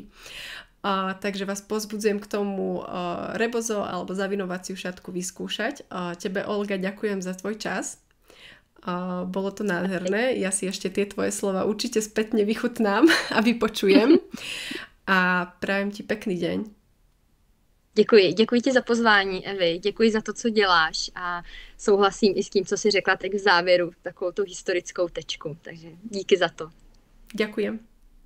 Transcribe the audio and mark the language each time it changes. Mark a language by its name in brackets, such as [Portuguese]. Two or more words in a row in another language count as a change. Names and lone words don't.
[Slovak] Takže vás pozbudzujem k tomu rebozo alebo zavinovaciu šatku vyskúšať. Tebe, Olga, ďakujem za tvoj čas. Bolo to nádherné. Ja si ešte tie tvoje slova určite spätne vychutnám a vypočujem. A prajem ti pekný deň. [Czech] Děkuji ti za pozvání, Evi, děkuji za to, co děláš, a souhlasím i s tím, co jsi řekla teď v závěru, takovou tu historickou tečku, takže díky za to. [Slovak] Ďakujem.